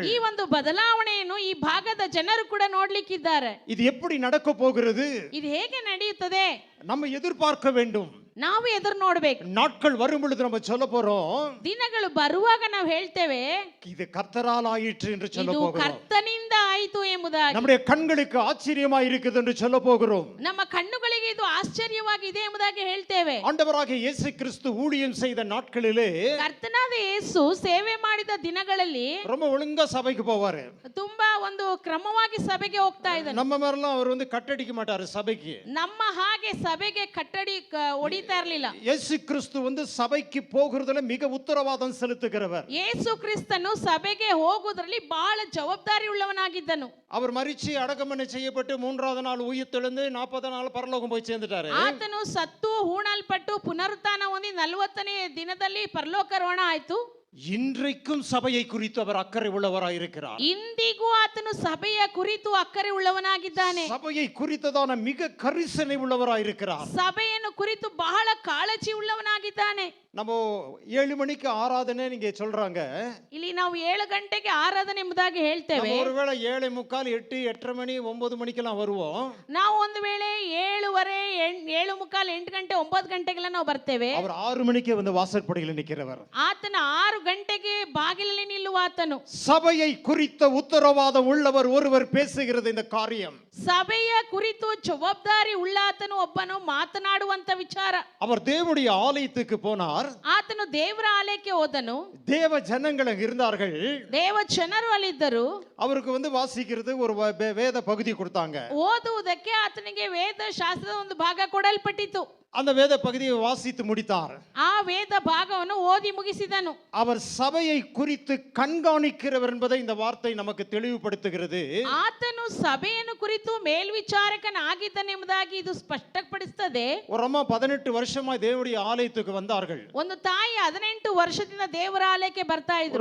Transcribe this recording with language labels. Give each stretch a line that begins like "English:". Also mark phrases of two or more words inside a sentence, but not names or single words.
Kannada: ಈ ಒಂದು ಬದಲಾವಣೆಯನ್ನು ಈ ಭಾಗದ ಜನರು ಕೂಡ ನೋಡ್ಲಿಕ್ಕಿದ್ದಾರೆ.
Tamil: இது எப்படி நடக்க போகிறது?
Kannada: ಇದು ಹೇಗೆ ನಡೆಯುತ್ತದೆ?
Tamil: நம்ம எதிர்பார்க்க வேண்டும்.
Kannada: ನಾವು ಎದುರು ನೋಡ್ಬೇಕು.
Tamil: நாட்கள் வரும் பொழுது நம்ம சொல்ல போறோம்,
Kannada: ದಿನಗಳು ಬರುವಾಗ ನಾವು ಹೇಳ್ತೇವೆ
Tamil: இது கர்த்தரால் ஆயிற்று என்று சொல்ல
Kannada: ಇದು
Tamil: போகிறோம்.
Kannada: ಕರ್ತನಿಂದ ಆಯಿತು ಎಂಬುದಾಗಿ.
Tamil: நம்முடைய கண்களுக்கு ஆச்சரியமா இருக்குது என்று சொல்ல போகிறோம்.
Kannada: ನಮ್ಮ ಕಣ್ಣುಗಳಿಗೆ ಇದು ಆಶ್ಚರ್ಯವಾಗಿದೆ ಎಂಬುದಾಗಿ ಹೇಳ್ತೇವೆ.
Tamil: ஆண்டவராகிய இயேசு கிறிஸ்து ஊழியம் செய்த நாட்களிலே
Kannada: ಕರ್ತನಾದ ಯೇಸು ಸೇವೆ ಮಾಡಿದ ದಿನಗಳಲ್ಲಿ
Tamil: ரொம்ப ஒழுங்கா சபைக்கு போவாரு.
Kannada: ತುಂಬಾ ಒಂದು ಕ್ರಮವಾಗಿ ಸಭೆಗೆ ಹೋಗ್ತಾ ಇದ್ದಾನೆ.
Tamil: நம்ம மாதிரிலாம் அவர் வந்து கட்டடிக்க மாட்டாரு சபைக்கு.
Kannada: ನಮ್ಮ ಹಾಗೆ ಸಭೆಗೆ ಕಟ್ಟಡಿ ಹೊಡಿತಾ ಇರಲಿಲ್ಲ.
Tamil: இயேசு கிறிஸ்து வந்து சபைக்கு போகிறதுல மிக உத்தரவாதம் செலுத்துகிறவர்.
Kannada: ಯೇಸು ಕ್ರಿಸ್ತನು ಸಭೆಗೆ ಹೋಗುವುದರಲ್ಲಿ ಬಹಳ ಜವಾಬ್ದಾರಿ ಉಳ್ಳವನಾಗಿದ್ದನು.
Tamil: அவர் மரிச்சு அடக்கமனை செய்யப்பட்டு 3வது நாள் உயிர்த்தெழுந்து 40 நாள் பரலோகம் போய் சேர்ந்துட்டாரு.
Kannada: ಆತನು ಸತ್ತು ಹೂಣಲ್ಪಟ್ಟು ಪುನರುತ್ಥಾನ ಹೊಂದಿ 40ನೇ ದಿನದಲ್ಲಿ ಪರಲೋಕಾರೋಹಣ ಆಯ್ತು.
Tamil: இன்றைக்கும் சபையை குறித்து அவர் அக்கறை உள்ளவராய் இருக்கிறார்.
Kannada: ಇಂದಿಗೂ ಆತನು ಸಭೆಯ ಕುರಿತು ಅಕ್ಕರೆ ಉಳ್ಳವನಾಗಿದ್ದಾನೆ.
Tamil: சபையை குறித்ததான மிக கரிசனை உள்ளவராய் இருக்கிறார்.
Kannada: ಸಭೆಯನ್ನು ಕುರಿತು ಬಹಳ ಕಾಳಜಿ ಉಳ್ಳವನಾಗಿದ್ದಾನೆ.
Tamil: நம்ம 7 மணிக்கு ஆராதனை நீங்க சொல்றாங்க.
Kannada: ಇಲ್ಲಿ ನಾವು 7 ಗಂಟೆಗೆ ಆರಾಧನೆ ಎಂಬುದಾಗಿ ಹೇಳ್ತೇವೆ.
Tamil: நம்ம ஒருவேளை 7:45 8 8:30 மணி 9 மணிக்கெல்லாம் வருவோம்.
Kannada: ನಾವು ಒಂದು ವೇಳೆ 7:15 7:45 8 ಗಂಟೆ 9 ಗಂಟೆಗೆಲ್ಲ ನಾವು ಬರ್ತೇವೆ.
Tamil: அவர் 6 மணிக்கே வந்து வாசற்படியில் நிற்கிறவர்.
Kannada: ಆತನ 6 ಗಂಟೆಗೆ ಬಾಗಿಲಲ್ಲಿ ನಿಲ್ಲುವ ಆತನು.
Tamil: சபையை குறித்த உத்தரவாதம் உள்ளவர் ஒருவர் பேசுகிறது இந்த காரியம்.
Kannada: ಸಭೆಯ ಕುರಿತು ಜವಾಬ್ದಾರಿ ಉಳ್ಳಾತನು ಒಬ್ಬನು ಮಾತನಾಡುವಂತ ವಿಚಾರ.
Tamil: அவர் தேவனுடைய ஆலயத்துக்கு போனார்.
Kannada: ಆತನು ದೇವರ ಆಲಯಕ್ಕೆ ಹೋದನು.
Tamil: தேவ ஜனங்கள் அங்க இருந்தார்கள்.
Kannada: ದೇವ ಜನರು ಅಲ್ಲಿದ್ದರು.
Tamil: அவருக்கு வந்து வாசிக்கிறது ஒரு வேத பகுதி கொடுத்தாங்க.
Kannada: ಓದುವುದಕ್ಕೆ ಆತನಿಗೆ ವೇದ ಶಾಸ್ತ್ರದ ಒಂದು ಭಾಗ ಕೊಡಲ್ಪಟ್ಟಿತು.
Tamil: அந்த வேத பகுதியை வாசித்து முடித்தார்.
Kannada: ಆ ವೇದ ಭಾಗವನ್ನು ಓದಿ ಮುಗಿಸಿದನು.
Tamil: அவர் சபையை குறித்து கண்காணிக்கிறவர் என்பதை இந்த வார்த்தை நமக்கு தெளிவுபடுத்துகிறது.
Kannada: ಆತನು ಸಭೆಯನ್ನು ಕುರಿತು ಮೇಲ್ವಿಚಾರಕನಾಗಿದ್ದನೆಂಬುದಾಗಿ ಇದು ಸ್ಪಷ್ಟಪಡಿಸುತ್ತದೆ.
Tamil: ஒரு அம்மா 18 வருஷமா தேவனுடைய ஆலயத்துக்கு வந்தார்கள்.
Kannada: ಒಂದು ತಾಯಿ 18 ವರ್ಷದಿಂದ ದೇವರ ಆಲಯಕ್ಕೆ ಬರ್ತಾ ಇದ್ರು.